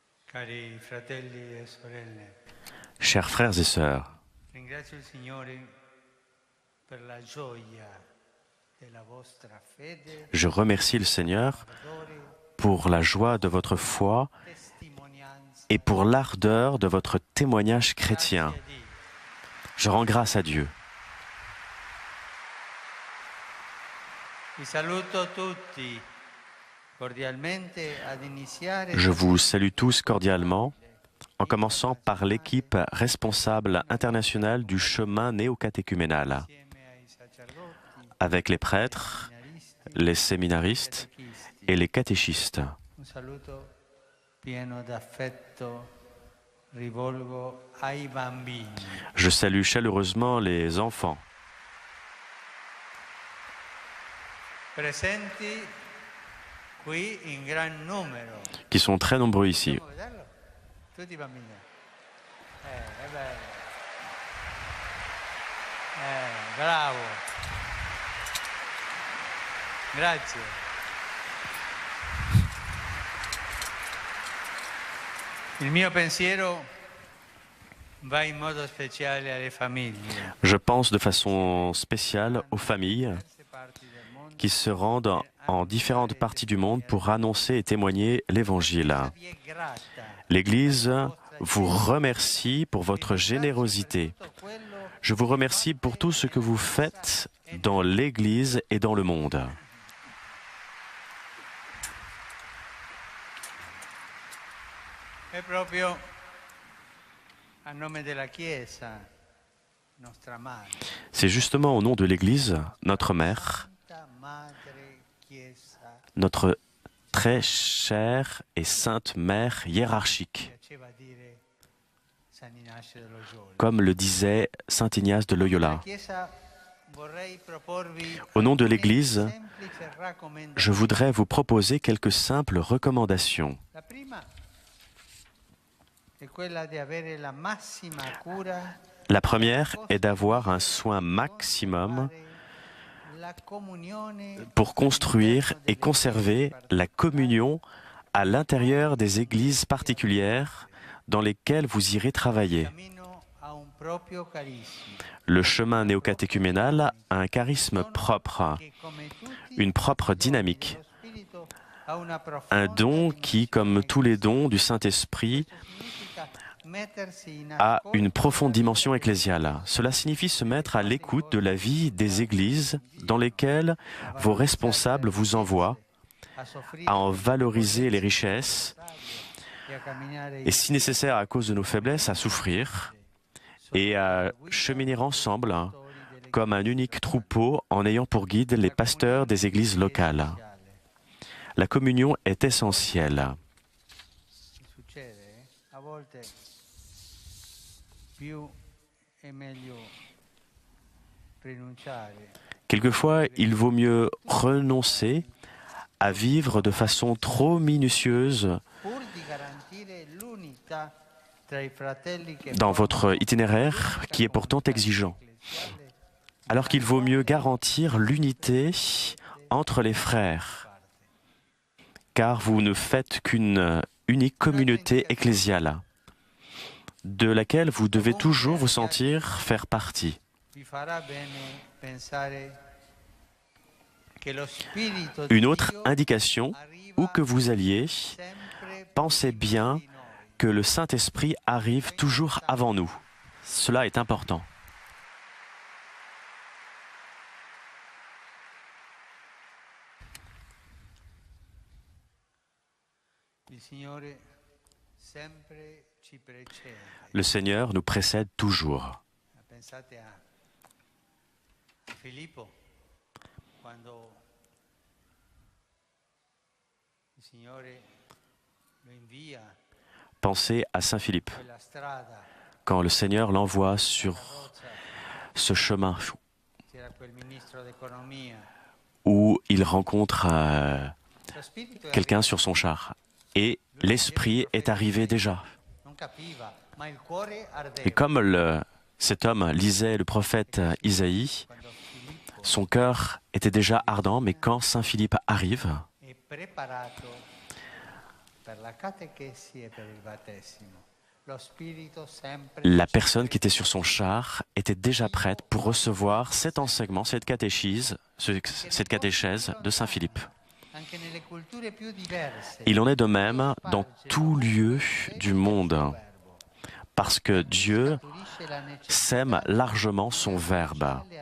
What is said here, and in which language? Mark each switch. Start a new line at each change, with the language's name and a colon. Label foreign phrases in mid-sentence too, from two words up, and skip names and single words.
Italian: Cari fratelli e sorelle,
French: Chers frères et sœurs,
Italian: ringrazio il Signore per la gioia della vostra fede,
French: je remercie le Seigneur
Italian: ardore,
French: pour la joie de votre foi
Italian: testimonianza.
French: et pour l'ardeur de votre témoignage chrétien.
Italian: Grazie a Dio.
French: Je rends grâce à Dieu.
Italian: Vi saluto tutti cordialmente ad iniziare
French: Je vous salue tous cordialement, en commençant par l'équipe responsable internationale du chemin néocatéchuménal,
Italian: insieme ai sacerdoti,
French: avec les prêtres,
Italian: seminaristi
French: les
Italian: e
French: séminaristes
Italian: catechisti.
French: et les catéchistes.
Italian: Un saluto pieno d'affetto rivolgo ai bambini.
French: Je salue chaleureusement les enfants
Italian: Presenti qui in gran numero. qui sont très nombreux ici. Possiamo vederlo? Tutti i bambini. È bello. Bravo. Grazie. Il mio pensiero va in modo speciale alle famiglie.
French: Je pense de façon spéciale aux familles
Italian: Diverse parti del mondo.
French: qui se rendent en différentes parties du monde pour annoncer et témoigner l'Évangile.
Italian: Vi è grata.
French: l'Église vous remercie pour votre générosité. Je vous remercie pour tout ce que vous faites dans l'Église et dans le monde.
Italian: È proprio a nome della Chiesa, nostra madre,
French: C'est justement au nom de l'Église, notre mère,
Italian: Santa Madre Chiesa,
French: notre très chère et sainte mère hiérarchique,
Italian: piaceva dire San Ignacio de Loyola.
French: comme le disait saint Ignace de
Italian: La
French: Loyola.
Italian: Chiesa vorrei proporvi
French: Au nom de
Italian: alcune
French: l'Église,
Italian: semplici raccomandazioni.
French: je voudrais vous proposer quelques simples recommandations.
Italian: La prima è quella di avere la massima cura
French: La première est d'avoir un soin maximum
Italian: la comunione
French: pour construire et conserver la communion à l'intérieur des églises particulières dans lesquelles vous irez travailler.
Italian: cammino a un proprio carisma.
French: Le chemin néocatéchuménal a un charisme propre,
Italian: Che come tutti
French: une propre dynamique,
Italian: lo Spirito ha una
French: un
Italian: profonda
French: don qui, comme tous les dons du Saint-Esprit,
Italian: significa mettersi in
French: a une
Italian: ascolto
French: profonde dimension ecclésiale. Cela signifie se mettre à l'écoute de la vie des églises dans lesquelles vos responsables vous envoient,
Italian: a soffrire
French: à en valoriser les richesses
Italian: e a camminare
French: et, si nécessaire à cause de nos faiblesses, à souffrir et à cheminer ensemble comme un unique troupeau en ayant pour guide les pasteurs des églises locales. La communion est essentielle.
Italian: Succede, a volte più è meglio rinunciare
French: Quelquefois, il vaut mieux renoncer à vivre de façon trop minutieuse
Italian: pur di garantire l'unità tra i fratelli che
French: dans votre
Italian: formano
French: itinéraire qui est pourtant exigeant,
Italian: ecclesiale
French: alors qu'il vaut mieux garantir l'unité entre les frères, car vous ne faites qu'une unique communauté ecclésiale, de laquelle vous devez toujours vous sentir faire partie.
Italian: vi farà bene pensare che lo spirito
French: Une
Italian: di
French: autre
Italian: Dio
French: indication,
Italian: arriva
French: où que vous alliez,
Italian: sempre
French: pensez
Italian: prima
French: bien
Italian: di noi.
French: que le Saint-Esprit arrive toujours avant nous. Cela est important.
Italian: Il Signore sempre ci precede.
French: Le Seigneur nous précède toujours.
Italian: Pensate a Filippo, quando il Signore lo invia
French: Pensez à Saint Philippe,
Italian: quella strada,
French: quand le Seigneur l'envoie sur
Italian: carrozza,
French: ce chemin
Italian: c'era quel ministro d'economia.
French: où il rencontre
Italian: Lo spirito è
French: quelqu'un sur son char. Et l'Esprit est arrivé déjà.
Italian: non capiva, ma il cuore ardeva.
French: Et comme cet homme lisait le prophète Isaïe,
Italian: Quando Filippo
French: son cœur était déjà ardent, mais quand Saint Philippe arrive,
Italian: è preparato
French: La personne qui était sur son char était déjà prête pour recevoir cet enseignement, cette catéchèse de Saint Philippe. Il en est de même dans tout lieu du monde, parce que Dieu sème largement son Verbe.